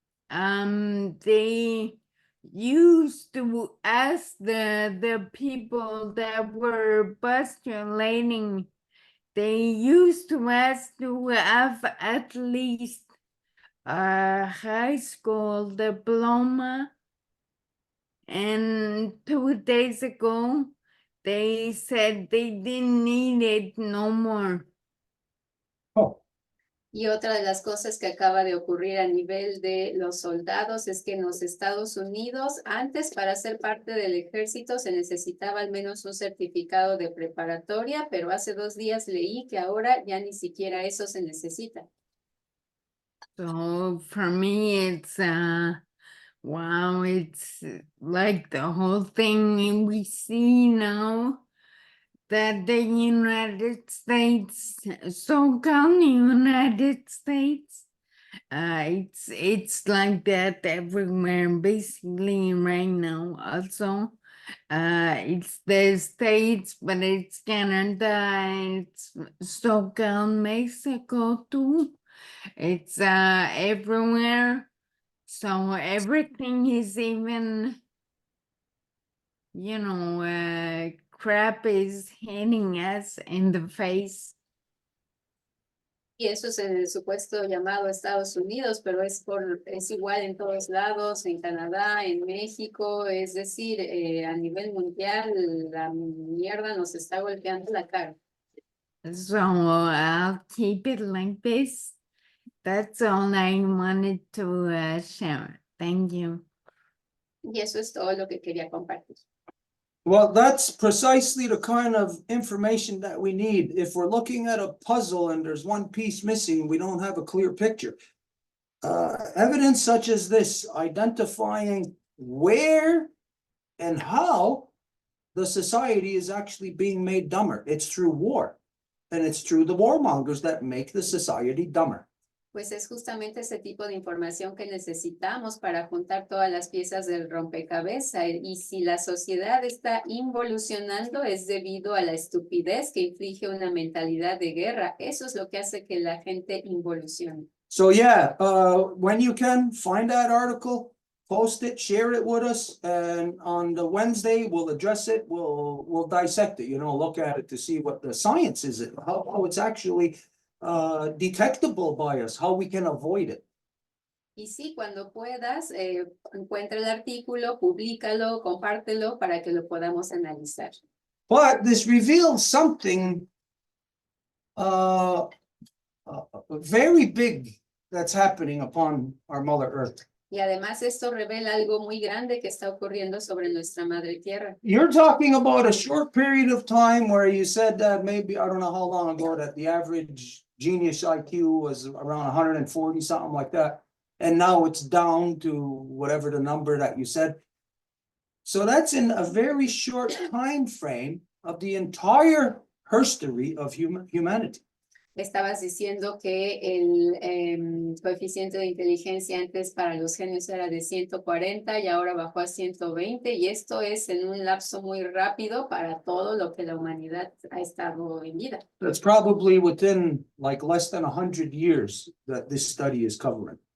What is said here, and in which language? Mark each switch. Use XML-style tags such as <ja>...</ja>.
<en>They used to ask the people that were postulating, they used to ask to have at least a high school diploma, and 2 days ago they said they didn't need it no more. Oh,</en> <es>Y otra de las cosas que acaba de ocurrir a nivel de los soldados es que en los Estados Unidos, antes para ser parte del ejército se necesitaba al menos un certificado de preparatoria, pero hace 2 días leí que ahora ya ni siquiera eso se necesita.</es> <en>So for me, it's wow, it's like the whole thing we see now that the United States, so-called United States, it's like that everywhere basically right now. Also, it's the States, but it's Canada, it's so-called Mexico too. It's everywhere. So everything is even, you know, crap is hitting us in the face.</en> <es>Y eso es en el supuesto llamado Estados Unidos, pero es igual en todos lados, en Canadá, en México, es decir, a nivel mundial la mierda nos está golpeando la cara.</es> <en>So I'll keep it like this. That's all I wanted to share. Thank you.</en> <es>Y eso es todo lo que quería compartir.</es> <en>well, that's precisely the kind of information that we need. If we're looking at a puzzle and there's one piece missing, we don't have a clear picture. Evidence such as this, identifying where and how the society is actually being made dumber. It's through war, and it's through the warmongers that make the society dumber.</en> <es>Pues es justamente ese tipo de información que necesitamos para juntar todas las piezas del rompecabezas. Y si la sociedad está involucionando es debido a la estupidez que inflige una mentalidad de guerra. Eso es lo que hace que la gente involucione.</es> <en>So yeah, when you can, find that article, post it, share it with us, and on the Wednesday, we'll address it, we'll dissect it, look at it to see what the science is, how it's actually detectable by us, how we can avoid it.</en> <es>Y sí, cuando puedas, encuentra el artículo, públicalo, compártelo para que lo podamos analizar.</es> <en>But this reveals something very big that's happening upon our Mother Earth.</en> <es>Y además esto revela algo muy grande que está ocurriendo sobre nuestra madre tierra.</es> <en>You're talking about a short period of time where you said that maybe, I don't know how long ago, that the average genius IQ was around 140, something like that. And now it's down to whatever the number that you said. So that's in a very short time frame of the entire history of humanity.</en> <es>Estabas diciendo que el coeficiente de inteligencia antes para los genios era de 140 y ahora bajó a 120, y esto es en un lapso muy rápido para todo lo que la humanidad ha estado en vida.</es> <en>That's probably within like less than 100 years that this study is covering.</en>